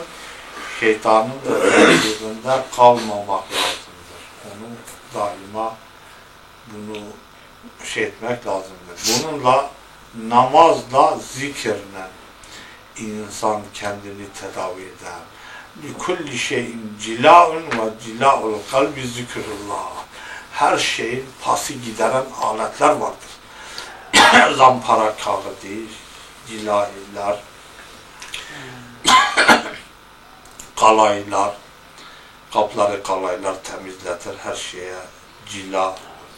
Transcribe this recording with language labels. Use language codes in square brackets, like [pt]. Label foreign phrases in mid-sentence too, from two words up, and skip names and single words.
[tr] Şeytanın da tedbirinde kalmamak lazımdır. Onu daima bunu etmek lazımdır. Bununla, namazla, zikirle insan kendini tedavi eder. [ar] لِكُلِّ شَيْءٍ جِلَاءٌ وَجِلَاءُ الْقَلْبِ ذِكْرُ اللّٰهِ. [tr] Her şeyin pası gideren aletler vardır. Zampara kağıdı, cilahiler, kalaylar, kapları kalaylar temizletir, her şeye cila.